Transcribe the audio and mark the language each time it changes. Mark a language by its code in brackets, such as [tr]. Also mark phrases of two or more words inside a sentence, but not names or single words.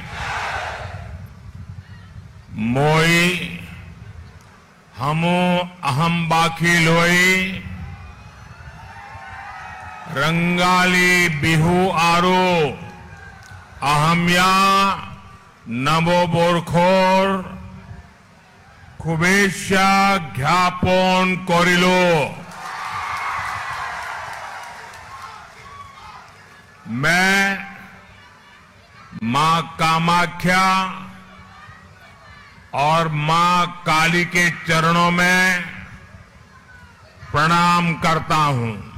[as] মই সমো অসম বাসী লৈ ৰঙালী বিহু আৰু অসমীয়া নববর্ষৰ শুভেচ্ছা জ্ঞাপন কৰিলো। [hi] मैं मां कामाख्या और मां काली के चरणों में प्रणाम करता हूं।